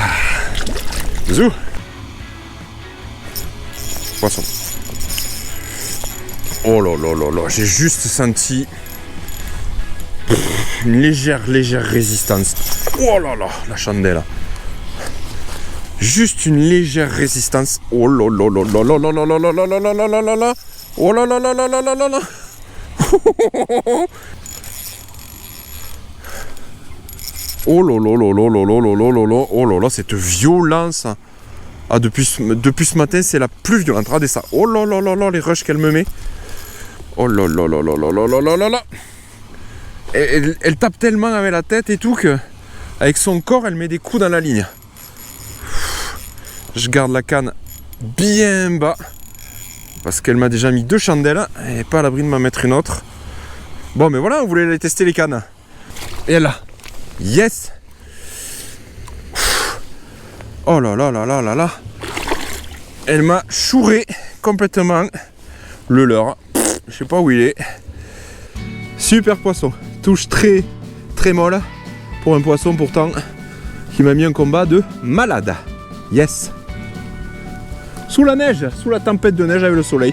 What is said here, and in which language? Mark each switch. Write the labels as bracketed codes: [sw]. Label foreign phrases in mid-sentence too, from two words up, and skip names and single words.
[fr] Zou. Poisson. Oh là là là là, j'ai juste senti une légère résistance. Oh là là, la chandelle. Juste une légère résistance. Oh là là là là là là là là là là là là là là là. Oh là là là là là là là là. Oh là là là là là là là là là. Oh là là, cette violence. Ah, depuis ce matin, c'est la plus violente. Regardez ça. Oh là là là là, les rushs qu'elle me met. Oh là là là là là là là là là là. Elle tape tellement avec la tête et tout que avec son corps, elle met des coups dans la ligne. Je garde la canne bien bas parce qu'elle m'a déjà mis 2 chandelles et pas à l'abri de m'en mettre une autre. Bon, mais voilà, on voulait aller tester les cannes. Et là. Yes. Oh là là là là là là. Elle m'a chouré complètement le leurre. Je sais pas où il est. Super poisson. Touche très très molle pour un poisson pourtant qui m'a mis un combat de malade. Yes. Sous la neige, sous la tempête de neige avec le soleil.